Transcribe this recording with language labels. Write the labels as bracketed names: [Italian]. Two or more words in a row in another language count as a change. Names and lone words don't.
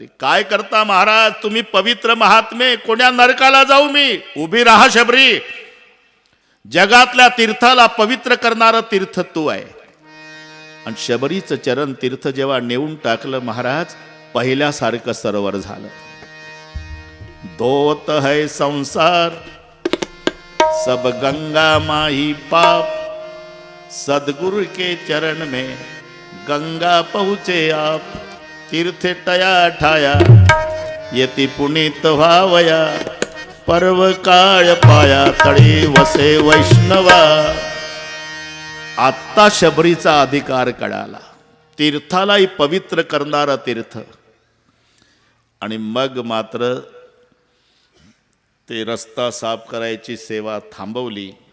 [Marathi] काय करता महाराज तुम्ही पवित्र महात्मे, कोण्या नरकाला जाऊ मी? उभी राहा शबरी. जगातल्या तीर्थाला पवित्र करणारं तीर्थ तू आहे. आणि शबरीचं चरण तीर्थ जेव्हा नेऊन टाकलं महाराज, पहिल्यासारखं सरोवर झालं. [Hindi] धोत है संसार सब गंगा माही पाप, सदगुरु के चरण में गंगा पहुँचे आप. [Marathi] तीर्थे टया ठाया यति पुनीत भावया, पर्व काळ पाया तळी वसे वैष्णवा. आत्ता शबरीचा अधिकार कळाला. तीर्थालाही पवित्र करणारा तीर्थ. आणि मग मात्र ते रस्ता साफ करायची सेवा थांबवली.